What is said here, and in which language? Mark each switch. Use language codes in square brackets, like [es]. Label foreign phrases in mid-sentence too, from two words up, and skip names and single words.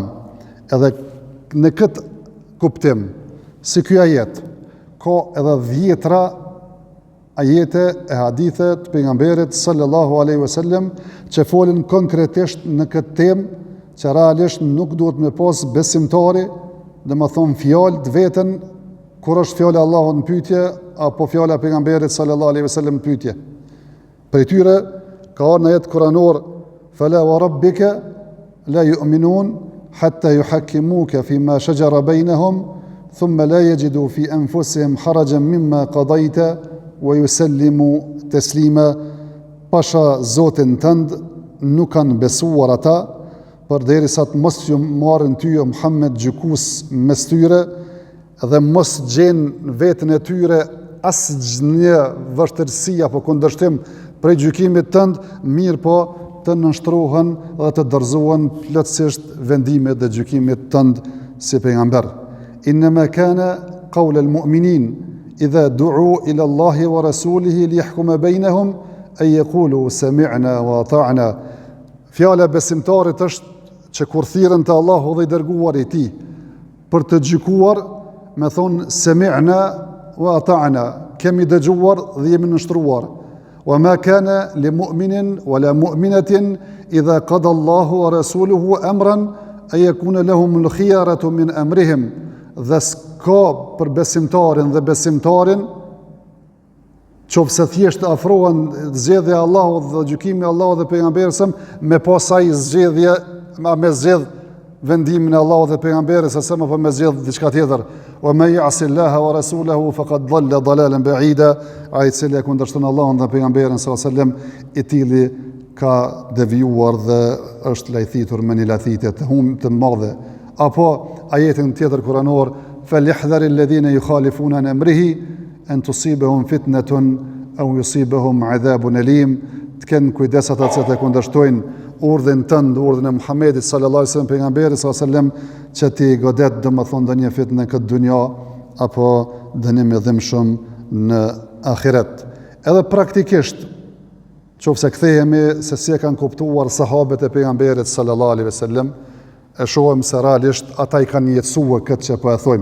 [sq] Edhe në këtë kuptim, si ky ajet, ka edhe 10 ajete e hadithe të pejgamberit [ar] صلى الله عليه وسلم [sq] që folin konkretisht në këtë temë, që realisht nuk duhet me pas besimtari, dhe më thonë fjallë të vetën, kur është fjallë Allahut në pyetje, apo fjallë e pejgamberit [ar] صلى الله عليه وسلم [sq] në pyetje. Për tyre, ka arë në jetë kuranor, [ar] فلا وربك لا يؤمنون حتى يحكموك فيما شجر بينهم ثم لا يجدوا في أنفسهم حرجا مما قضيت ويسلموا تسليما. [sq] Pasha Zotin tënd nuk kanë besuar ata, përderisa të mos ju marrin ty o Muhammed gjykues mes tyre, dhe mos gjenë vetën e tyre asnjë vështirësi apo kundërshtim prej gjykimit tënd, mirë po të nënshtrohen dhe të dorëzohen plotësisht vendimet dhe gjykimit tënd si pejgamber. [ar] إنما كان قول المؤمنين إذا دعوا إلى الله ورسوله ليحكم بينهم أن يقولوا سمعنا وأطعنا. [sq] Fjala besimtarit është që kur thirrën te Allahu dhe i dërguari i tij për të gjykuar, me thonë [ar] سمعنا وأطعنا, [sq] kemi dëgjuar dhe jemi nështruar. [ar] وما كان لمؤمن ولا مؤمنة إذا قضى الله ورسوله أمرا أن يكون لهم الخيرة من أمرهم. [sq] Dhe s'ka për besimtarin dhe besimtarin, qofse thjesht afrohen zgjedhja e Allahut dhe gjykimi i Allahut dhe pejgamberit me pasaj zgjedhje, me zgjedh vendimin e Allahut dhe pejgamberit apo me zgjedh diçka tjetër. [ar] ومن يعص الله ورسوله فقد ضل ضلالا بعيدا. [sq] Ai i cili e kundërshton Allahun dhe pejgamberin [ar] صلى الله عليه وسلم, [sq] i tili ka devijuar dhe është lajthitur me një lajthitje të madhe. Apo ajetin tjetër kuranor, [ar] فليحذر الذين يخالفون عن أمره أن تصيبهم فتنة أو يصيبهم عذاب أليم. [sq] Të kenë kujdes ata që të kundërshtojnë urdhën tënd, urdhën e Muhamedit [ar] صلى الله عليه وسلم, [sq] pejgamberit [ar] صلى الله عليه وسلم, [sq] që ti godet domethënë ndonjë fitnë në këtë dunja apo dënim i dhimbshëm në ahiret. Edhe praktikisht, qofse kthehemi se si e kanë kuptuar sahabët e pejgamberit [ar] صلى الله عليه وسلم, [sq] e shohim se realisht ata i kanë jetësuar këtë që po e thojmë.